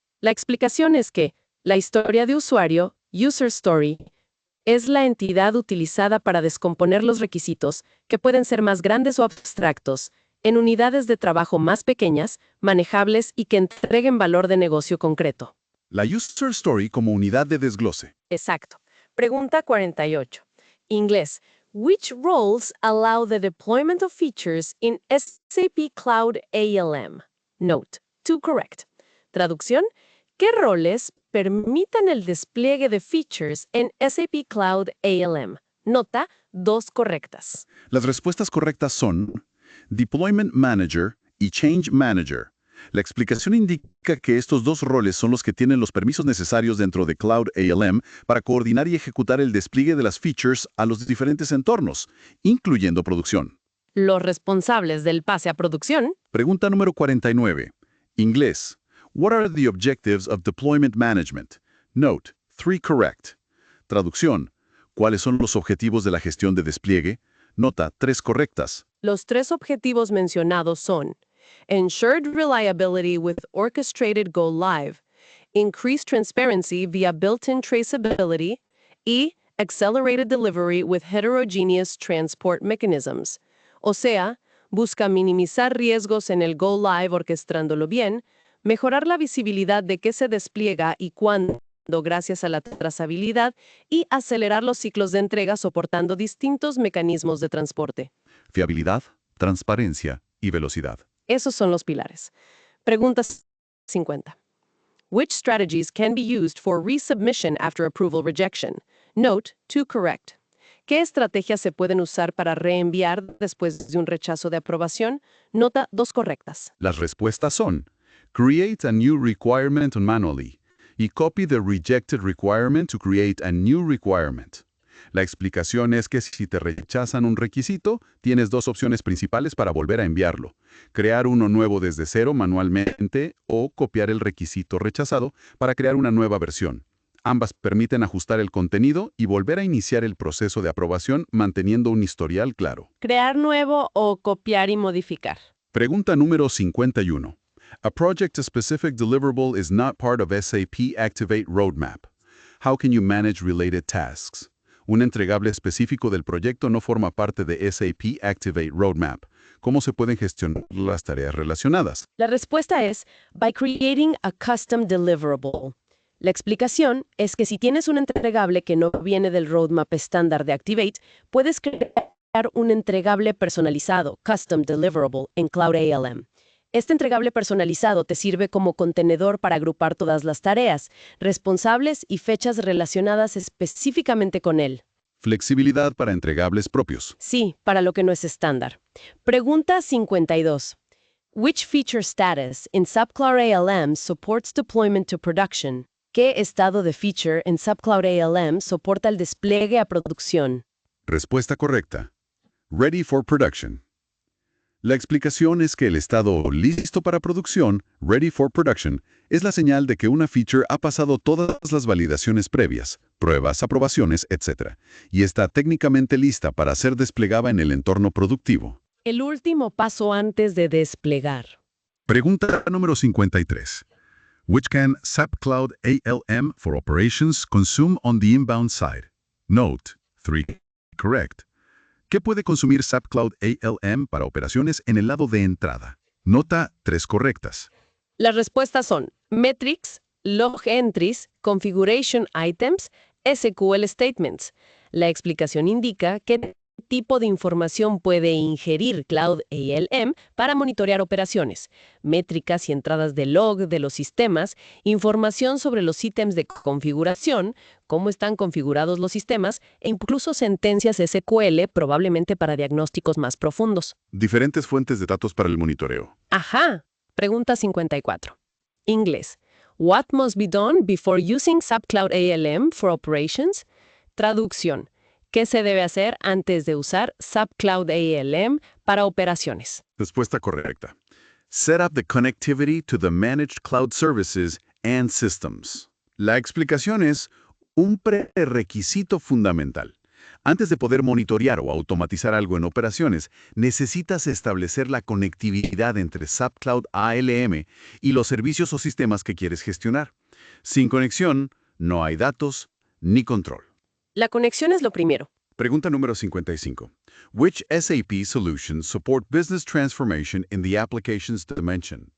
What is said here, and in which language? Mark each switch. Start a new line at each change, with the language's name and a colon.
Spanish: La explicación es que la historia de usuario, User Story, es la entidad utilizada para descomponer los requisitos, que pueden ser más grandes o abstractos, en unidades de trabajo más pequeñas, manejables y que entreguen valor de negocio concreto. La User Story como unidad de desglose. Exacto. Pregunta 48. Inglés.
English: Which roles allow the deployment of features in SAP Cloud ALM? Note, to correct.
Spanish: Traducción. ¿Qué roles permitan el despliegue de features en SAP Cloud ALM? Nota, dos correctas. Las respuestas correctas son Deployment Manager y Change Manager. La explicación indica que estos dos roles son los que tienen los permisos necesarios dentro de Cloud ALM para coordinar y ejecutar el despliegue de las features a los diferentes entornos, incluyendo producción. Los responsables del pase a producción. Pregunta número 49. Inglés.
English: What are the objectives of deployment management? Note, 3 correct.
Spanish: Traducción. ¿Cuáles son los objetivos de la gestión de despliegue? Nota, 3 correctas. Los 3 objetivos mencionados son
English: Ensured reliability with orchestrated go live, increased transparency via built-in traceability, y accelerated delivery with heterogeneous transport mechanisms.
Spanish: O sea, busca minimizar riesgos en el go live orquestándolo bien, mejorar la visibilidad de qué se despliega y cuándo gracias a la trazabilidad y acelerar los ciclos de entrega soportando distintos mecanismos de transporte. Fiabilidad, transparencia y velocidad. Esos son los pilares. Pregunta 50.
English: Which strategies can be used for resubmission after approval rejection? Note, 2 correct.
Spanish: ¿Qué estrategias se pueden usar para reenviar después de un rechazo de aprobación? Nota, 2 correctas. Las respuestas son:
English: create a new requirement manually y copy the rejected requirement to create a new requirement.
Spanish: La explicación es que si te rechazan un requisito, tienes dos opciones principales para volver a enviarlo: crear uno nuevo desde cero manualmente o copiar el requisito rechazado para crear una nueva versión. Ambas permiten ajustar el contenido y volver a iniciar el proceso de aprobación manteniendo un historial claro. Crear nuevo o copiar y modificar. Pregunta número 51.
English: A project-specific deliverable is not part of SAP Activate Roadmap. How can you manage related tasks?
Spanish: Un entregable específico del proyecto no forma parte de SAP Activate Roadmap. ¿Cómo se pueden gestionar las tareas relacionadas? La respuesta es
English: by creating a custom deliverable.
Spanish: La explicación es que si tienes un entregable que no viene del roadmap estándar de Activate, puedes crear un entregable personalizado, custom deliverable, en Cloud ALM. Este entregable personalizado te sirve como contenedor para agrupar todas las tareas, responsables y fechas relacionadas específicamente con él. Flexibilidad para entregables propios. Sí, para lo que no es estándar. Pregunta 52.
English: Which feature status in SAP Cloud ALM supports deployment to production?
Spanish: ¿Qué estado de feature en SAP Cloud ALM soporta el despliegue a producción? Respuesta correcta.
English: Ready for production.
Spanish: La explicación es que el estado listo para producción,
English: ready for production,
Spanish: es la señal de que una feature ha pasado todas las validaciones previas, pruebas, aprobaciones, etc., y está técnicamente lista para ser desplegada en el entorno productivo. El último paso antes de desplegar. Pregunta número 53.
English: Which can SAP Cloud ALM for Operations consume on the inbound side? Note, 3 correct.
Spanish: ¿Qué puede consumir SAP Cloud ALM para operaciones en el lado de entrada? Nota, 3 correctas. Las respuestas son
English: metrics, log entries, configuration items, SQL statements.
Spanish: La explicación indica qué tipo de información puede ingerir Cloud ALM para monitorear operaciones, métricas y entradas de log de los sistemas, información sobre los ítems de configuración, cómo están configurados los sistemas e incluso sentencias SQL probablemente para diagnósticos más profundos. Diferentes fuentes de datos para el monitoreo. Ajá. Pregunta 54. Inglés.
English: What must be done before using SAP Cloud ALM for operations?
Spanish: Traducción. ¿Qué se debe hacer antes de usar SAP Cloud ALM para operaciones? Respuesta correcta.
English: Set up the connectivity to the managed cloud services and systems.
Spanish: La explicación es un prerequisito fundamental. Antes de poder monitorear o automatizar algo en operaciones, necesitas establecer la conectividad entre SAP Cloud ALM y los servicios o sistemas que quieres gestionar. Sin conexión, no hay datos ni control. La conexión es lo primero. Pregunta número 55.
English: Which SAP solutions support business transformation in the applications dimension?